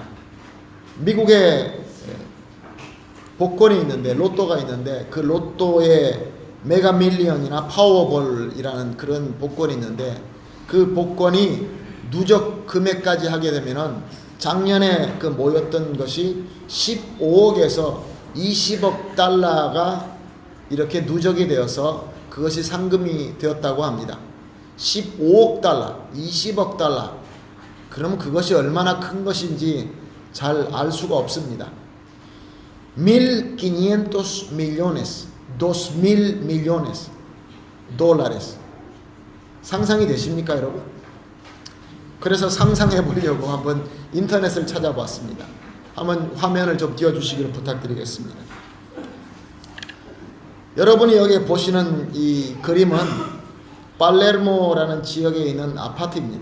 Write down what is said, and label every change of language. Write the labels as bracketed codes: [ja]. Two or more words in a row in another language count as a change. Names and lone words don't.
[ko] 미국에 복권이 있는데, 로또가 있는데 그 로또에 메가 밀리언이나 파워볼이라는 그런 복권이 있는데 그 복권이 누적 금액까지 하게 되면은 작년에 그 모였던 것이 15억에서 20억 달러가 이렇게 누적이 되어서 그것이 상금이 되었다고 합니다. 15억 달러, 20억 달러. 그러면 그것이 얼마나 큰 것인지 잘 알 수가 없습니다. [es] 1.500 millones, 2.000 millones dólares. [ko] 상상이 되십니까, 여러분? 그래서 상상해 보려고 한번 인터넷을 찾아봤습니다. 한번 화면을 좀 띄워주시기를 부탁드리겠습니다. 여러분이 여기 보시는 이 그림은 팔레르모라는 지역에 있는 아파트입니다.